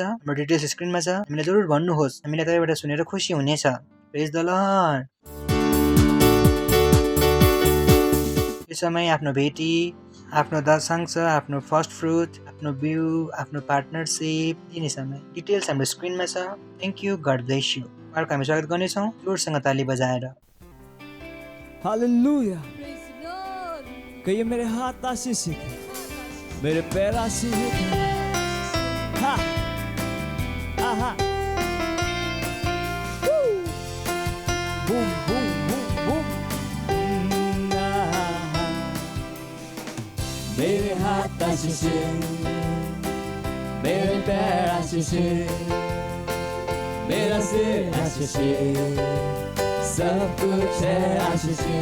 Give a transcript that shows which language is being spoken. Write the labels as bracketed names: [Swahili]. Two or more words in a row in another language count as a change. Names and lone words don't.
[Nepali] हाम्रो डिटेल्स स्क्रिनमा छ, हामीलाई जरुर भन्नुहोस्, हामीलाई तपाईँबाट सुनेर खुसी हुनेछ। [English] Praise the Lord. [Nepali] यो समय आफ्नो भेटी, आफ्नो दशांश, आफ्नो [English] first fruit, [Nepali] आफ्नो बिउ, आफ्नो पार्टनरसिप दिने समय। डिटेल्स हाम्रो स्क्रिनमा छ। [English] Thank you, God bless you. [Nepali] अर्को हामी स्वागत गर्नेछौँ जोडसँग ताली बजाएर। हालेलुया। [English] Praise the Lord. [Hindi] कहिए मेरे हाथ आशीष है, मेरे पैर आशीष है। हा आहा बूम बूम बूम बूम। मेरे हाथ आशीष है, मेरे पैर आशीषे, मेरा सिर आशीषे, सब कुछ है आशीषे।